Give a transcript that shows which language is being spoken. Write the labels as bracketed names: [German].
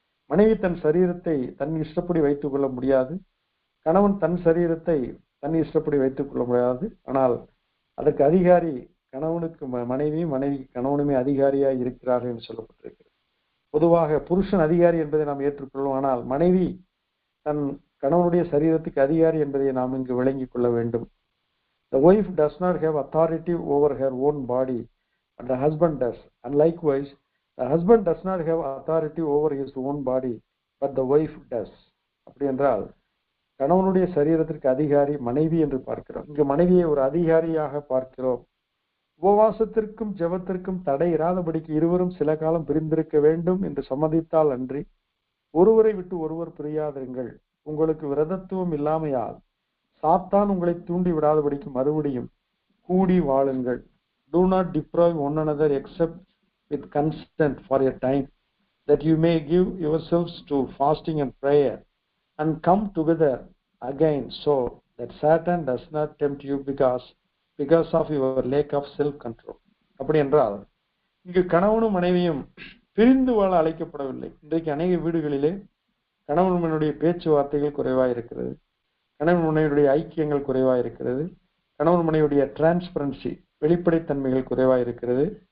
[Tamil] மனைவி தன் சரீரத்தை தன் இஷ்டப்படி வைத்துக் கொள்ள முடியாது, கணவன் தன் சரீரத்தை தன் இஷ்டப்படி வைத்துக் கொள்ள முடியாது. ஆனால் அதற்கு அதிகாரி கணவனுக்கு மனைவியும் மனைவிக்கு கணவனுமே அதிகாரியாய் இருக்கிறார்கள் என்று சொல்லப்பட்டிருக்கிறது. பொதுவாக புருஷன் அதிகாரி என்பதை நாம் ஏற்றுக்கொள்வோம், ஆனால் மனைவி தன் கணவனுடைய சரீரத்துக்கு அதிகாரி என்பதை நாம் இங்கு விளங்கிக் கொள்ள வேண்டும். [English] The wife does not have authority over her own body, but the husband does. And likewise, the husband does not have authority over his own body, but the wife does. [Tamil] அப்படி என்றால் கணவனுடைய சரீரத்திற்கு அதிகாரி மனைவி என்று பார்க்கிறோம். இங்கு மனைவியை ஒரு அதிகாரியாக பார்க்கிறோம். உபவாசத்திற்கும் ஜெபத்திற்கும் தடை இராதபடிக்கு இருவரும் சில காலம் பிரிந்திருக்க வேண்டும் என்று சம்மதித்தால் அன்றி ஒருவரை விட்டு ஒருவர் பிரியாதிருங்கள். உங்களுக்கு விரதத்துவம் இல்லாமையால் சாத்தான் உங்களை தூண்டி விடாதபடிக்கு மறுபடியும் கூடி வாழுங்கள். [English] Do not deprive one another except with consent for a time, that you may give yourselves to fasting and prayer, and come together again, so that Satan does not tempt you because of your lack of self-control. [Tamil] அப்படி என்றால் இங்கு கணவனும் மனைவியும் பிரிந்து வாழ அழைக்கப்படவில்லை. இன்றைக்கு அநேக வீடுகளிலே கணவன் மனைவியுடைய பேச்சுவார்த்தைகள் குறைவாக இருக்கிறது, கணவன் மனைவியுடைய ஐக்கியங்கள் குறைவாக இருக்கிறது, கணவன் மனைவியுடைய டிரான்ஸ்பரன்சி வெளிப்படைத்தன்மைகள் குறைவாக இருக்கிறது.